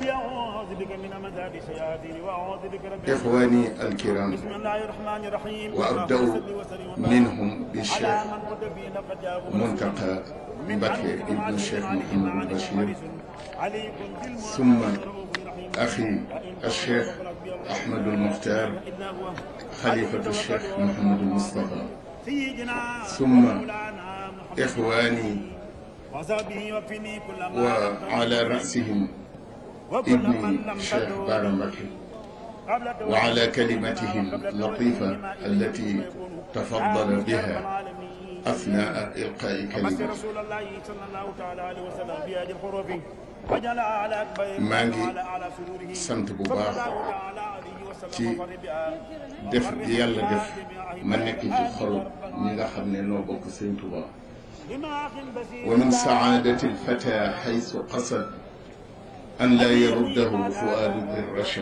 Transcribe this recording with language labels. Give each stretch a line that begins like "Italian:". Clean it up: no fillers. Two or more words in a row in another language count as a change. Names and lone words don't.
Arabic: إخواني الكرام، وأبدأ منهم بالشيخ منتقى بكر ابن الشيخ محمد البشير، ثم أخي الشيخ أحمد المختار خليفة الشيخ محمد المصطفى، ثم إخواني وعلى رأسهم ابني الشيخ بارم بكر، وعلى كلمته اللطيفة التي تفضل بها أثناء إلقاء كلمته.
Wolof: maa ngi sant bu baax ci def yàlla def ma nekk ci xolu ñi nga xam ne noo bokk Sëñ Tuubaa.
Arabic: ومن سعادة الفتى خير قصد أن لا يرده فؤاده برشد.